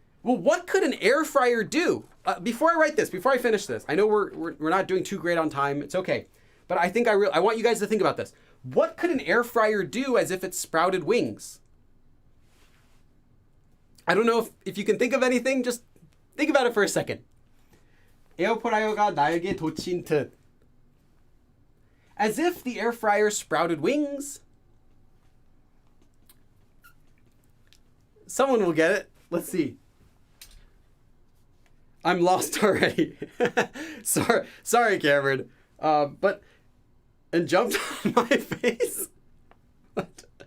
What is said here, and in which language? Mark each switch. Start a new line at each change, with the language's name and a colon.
English: Well, what could an air fryer do? Before I finish this, I know we're not doing too great on time. It's okay. But I think I want you guys to think about this. What could an air fryer do as if it sprouted wings? I don't know if you can think of anything. Just think about it for a second.
Korean: 에어프라이어가 날개 돋친 듯.
English: As if the air fryer sprouted wings. Someone will get it. Let's see. I'm lost already. Sorry, Cameron. And jumped on my face. What?